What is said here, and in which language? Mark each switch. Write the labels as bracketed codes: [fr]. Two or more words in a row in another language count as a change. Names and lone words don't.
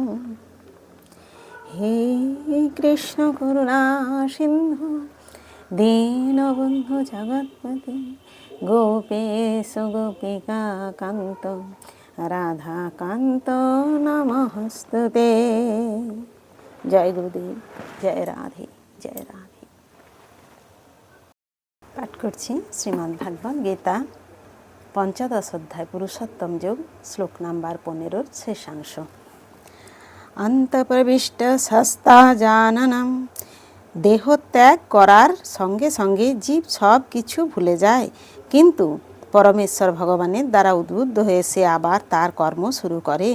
[sa] हे कृष्ण करुणा सिन्धु दीनबन्धु जगत्पते गोपेश गोपिका कान्त राधाकान्त नमस्तुते। [hi] जय गुरुदेव, जय राधे, जय राधे। [bn] पाठ करছি শ্রীমদ্ ভাগবত গীতা পঞ্চদশ অধ্যায় পুরুষোত্তম যোগ, শ্লোক নাম্বার 15 শেষাংশ। [sa] অন্তঃপ্রবিষ্ট সস্তা জাননম, [bn] দেহত্যাগ করার সঙ্গে সঙ্গে জীব সব কিছু ভুলে যায়, কিন্তু পরমেশ্বর ভগবানের দ্বারা উদ্বুদ্ধ হয়ে সে আবার তার কর্ম শুরু করে।